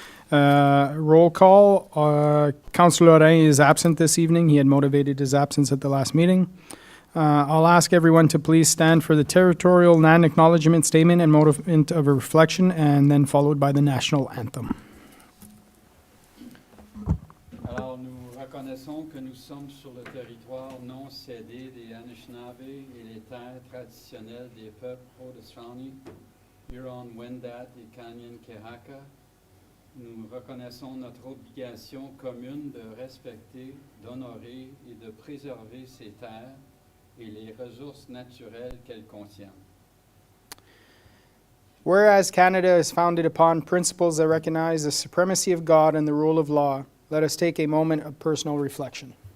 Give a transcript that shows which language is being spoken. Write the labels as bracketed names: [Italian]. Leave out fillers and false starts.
[English] Roll call. Councillor Lorrain is absent this evening. He had motivated his absence at the last meeting. I'll ask everyone to please stand for the territorial non-acknowledgement statement and moment of reflection, and then followed by the national anthem. [French] Alors, nous reconnaissons que nous sommes sur le territoire non cédé des Anishinaabe et les terres traditionnelles des peuples Haudenosaunee, Huron-Wendat et Canyon-Kehaka. Nous reconnaissons notre obligation commune de respecter, d'honorer et de préserver ces terres et les ressources naturelles qu'elles contiennent. [English] Whereas Canada is founded upon principles that recognize the supremacy of God and the rule of law, let us take a moment of personal reflection.